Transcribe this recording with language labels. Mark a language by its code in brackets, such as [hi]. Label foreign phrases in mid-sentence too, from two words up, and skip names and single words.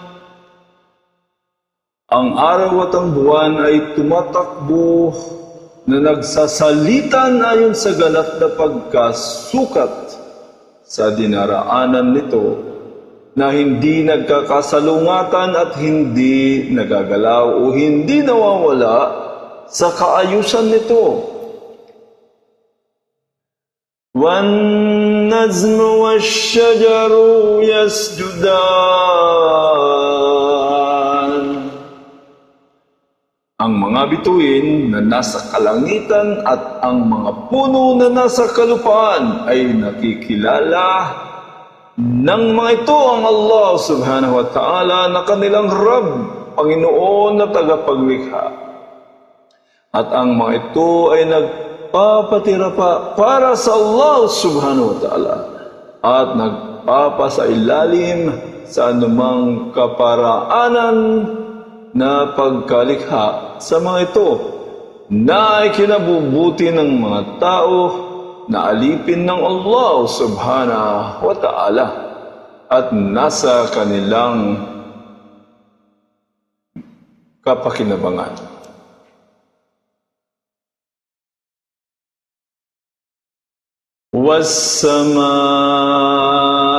[tl] Ang araw at ang buwan ay tumatakbo na nagsasalita ayon sa ganap na pagkasukat sa dinaraanan nito, na hindi nagkakasalungatan at hindi nagagalaw o hindi nawawala sa kaayusan nito. [ar] وَالنَّجْمُ وَالشَّجَرُ يَسْجُدَانِ. [tl] Ang mga bituin na nasa kalangitan at ang mga puno na nasa kalupaan ay nakikilala ng mga ito ang Allah [ar] سبحانه وتعالى [tl] na kanilang Rabb, Panginoon na tagapaglikha. At ang mga ito ay nagpapatira pa para sa Allah [ar] سبحانه وتعالى [tl] at nagpapasailalim sa anumang kaparaanan na pagkalikha sa mga ito na ay kinabubuti ng mga tao na alipin ng Allah [ar] سبحانه وتعالى [tl] at nasa kanilang kapakinabangan. [ar] والسماء